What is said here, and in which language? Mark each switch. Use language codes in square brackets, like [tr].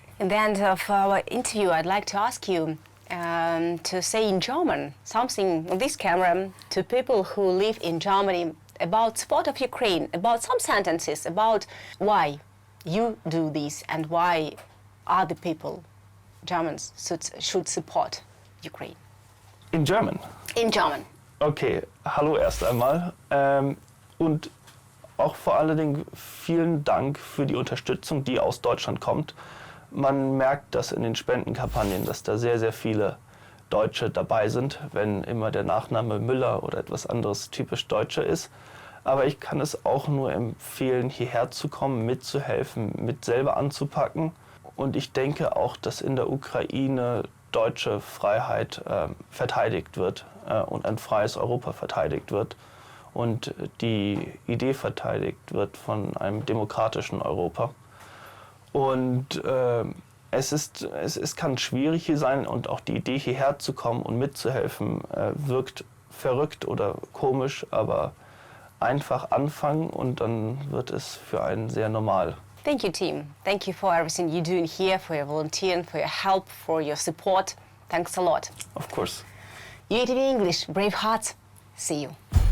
[en] In the end of our interview, I'd like to ask you to say in German something on this camera to people who live in Germany about support of Ukraine, about some sentences about why you do this and why other people, Germans, should support Ukraine. In German? In German. [de] Okay, hallo erst einmal. Und auch vor allen Dingen vielen Dank für die Unterstützung, die aus Deutschland kommt. Man merkt das in den Spendenkampagnen, dass da sehr, sehr viele Deutsche dabei sind, wenn immer der Nachname Müller oder etwas anderes typisch Deutsche ist. Aber ich kann es auch nur empfehlen, hierher zu kommen, mitzuhelfen, mit selber anzupacken. Und ich denke auch, dass in der Ukraine deutsche Freiheit verteidigt wird und ein freies Europa verteidigt wird und die Idee verteidigt wird von einem demokratischen Europa. Und es kann schwierig hier sein und auch die Idee, hierher zu kommen und mitzuhelfen, wirkt verrückt oder komisch, aber einfach anfangen und dann wird es für einen sehr normal. [en] Thank you, team. Thank you for everything you're doing here, for your volunteering, for your help, for your support. Thanks a lot. Of course. UATV English, brave hearts. See you.